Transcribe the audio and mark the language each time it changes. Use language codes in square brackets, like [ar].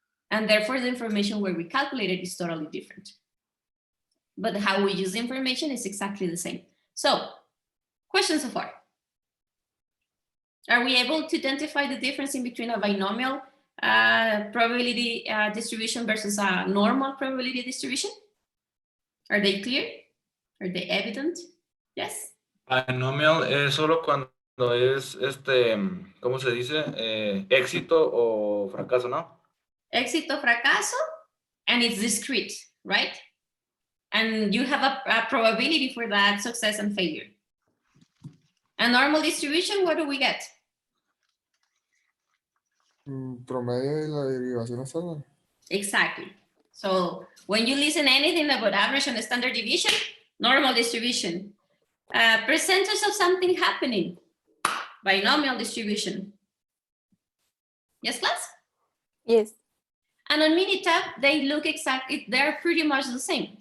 [en] And therefore the information where we calculate it is totally different. But how we use the information is exactly the same. So, questions so far? Are we able to identify the difference in between a binomial probability distribution versus a normal probability distribution? Are they clear? Are they evident? Yes? [es] Binomial es solo cuando es, ¿cómo se dice? Éxito o fracaso, ¿no? Éxito, fracaso, [en] and it's discrete, right? And you have a probability for that success and failure. A normal distribution, what do we get? [es] Promedio y la derivación estándar. [en] Exactly. So when you listen anything about average and standard deviation, normal distribution, percentage of something happening, binomial distribution. Yes, class? Yes. And on Minitab, they look exactly, they're pretty much the same.